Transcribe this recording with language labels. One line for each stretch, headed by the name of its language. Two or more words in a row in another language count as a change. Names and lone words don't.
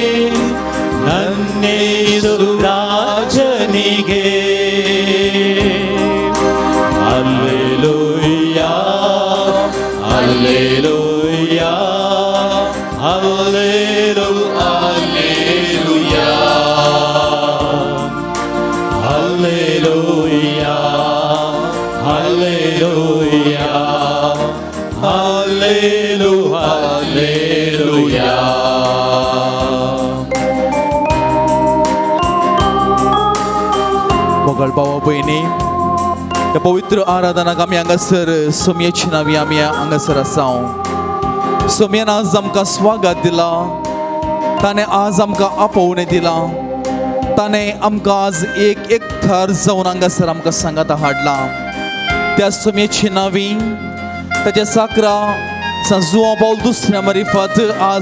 Kannada: ನನ್ನೇಶು ರಾಜನಿಗೆ ಹಲ್ಲೆಲೂಯಾ ಹಲ್ಲೆಲೂಯಾ ಹಲ್ಲೆಲೂಯಾ ಹಲ್ಲೆಲೂಯಾ ಹಲ್ಲೆಲೂಯಾ ಹಲ್ಲೆಲೂಯಾ
Konkani: मोगल भावा बहिणी त्या पवित्र आराधनाक आमी हांगासर सोमयेची नावी आमी हांगासर आसाव सोमयान आज आमकां स्वागत दिला ताणें आज आमकां आपोवणें दिला ताणें आमकां आज एक थर जावन हांगासर आमकां सांगात हाडला त्या सोमयेची नावी ताच्या साकरा जुआंव पावल दुसऱ्या मारिफत आज